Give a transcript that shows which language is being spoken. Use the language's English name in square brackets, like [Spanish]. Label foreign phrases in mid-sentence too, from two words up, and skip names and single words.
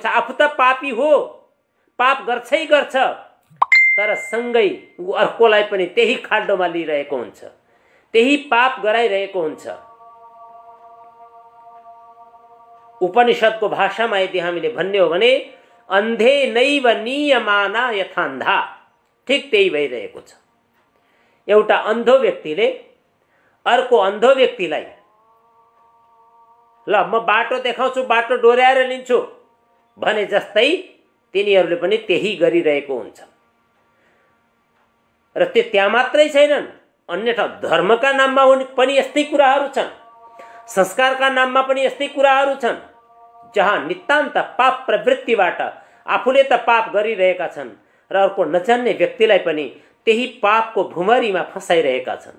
[Nepali] आफू त पापी हो, पाप गर्छै गर्छ, तर सँगै अर्कोलाई पनि त्यही खाल्डोमा लिइरहेको हुन्छ। त्यही पाप गराइरहेको हुन्छ। उपनिषदको भाषामा यदि हामीले भन्ने हो भने [Sanskrit] अन्धे नैव नियमाना यथान्धा, [Nepali] ठिक त्यही भइरहेको छ। एउटा अन्धो व्यक्तिले अर्को अन्धो व्यक्तिलाई ल म बाटो देखाउँछु, बाटो डोर्याएर लिन्छु भने जस्तै तिनीहरूले पनि त्यही गरिरहेको हुन्छ। र त्यो त्यहाँ मात्रै छैनन्, अन्य ठाउँ धर्मका नाममा पनि यस्तै कुराहरू छन्, संस्कारका नाममा पनि यस्तै कुराहरू छन्, जहाँ नितान्त पाप प्रवृत्तिबाट आफूले त पाप गरिरहेका छन् र अर्को नजान्ने व्यक्तिलाई पनि त्यही पापको भुमरीमा फसाइरहेका छन्।